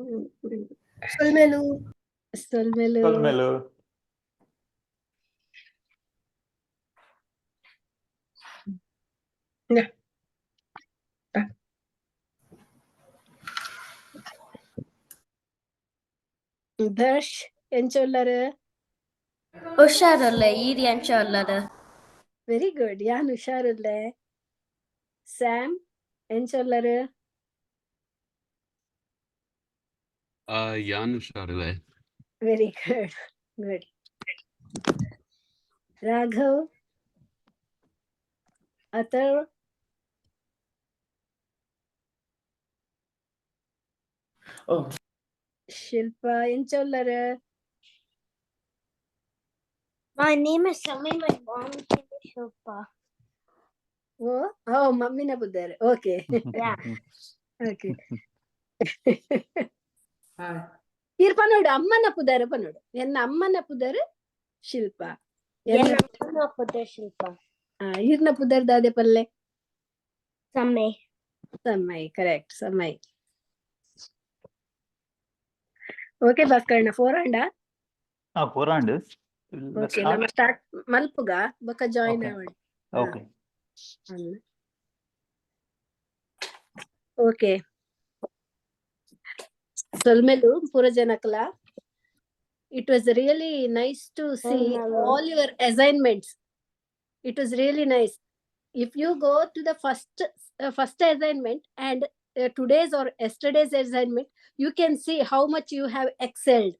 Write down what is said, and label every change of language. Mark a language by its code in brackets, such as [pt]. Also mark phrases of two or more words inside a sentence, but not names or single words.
[tcy] Solmelu. [en] Yeah. [tcy] Dash enchollare ಹುಷಾರಲ್ಲ ಈರಿ ಎಂಚೊಲ್ಲರು. [en] very good. [tcy] ಯಾನ್ ಹುಷಾರುಲ್ಲೆ. ಸ್ಯಾಮ್ ಎಂಚೊಲ್ಲರು ಯಾನ್ ಹುಷಾರಿಲ್ಲೆ. [en] very good. [tcy] ರಾಘವ್ ಅಥರ್ ಶಿಲ್ಪಾ ಎಂಚೊಲ್ಲರು. [en] My name is Sami. My mom's name is Shilpa. [tcy] Oh, ಮಮ್ಮಿನ ಬುದ್ಧಾರೆ. ಓಕೆ. ಓಕೆ. ಇರ್ ಪನೋಡು ಅಮ್ಮನ ಪುದಾರೆ ಪನೋಡು. ಎನ್ನ ಅಮ್ಮನ ಪುದಾರೆ ಶಿಲ್ಪ. ಈರ್ನ ಪುದಾರ್ ದಾದೆ ಪಲ್ಲೆ ಸಮೈ. ಕರೆಕ್ಟ್ ಸಮೈ. ಓಕೆ ಭಾಸ್ಕರಣ್ಣ 4 ಅಂಡ. 4 ಅಂಡ್. ಓಕೆ ನಮ್ಮ ಸ್ಟಾರ್ಟ್ ಮಲ್ಪುಗ ಬಕ ಜಾಯಿನ್ ಆವಡ್. ಓಕೆ. ಓಕೆ. ಸೊಲ್ಮೆಲು ಪೂರ ಜನಕಲ. [en] It was really nice to see all your assignments. It was really nice. If you go to the first assignment and today's or yesterday's assignment, you can see how much you have excelled.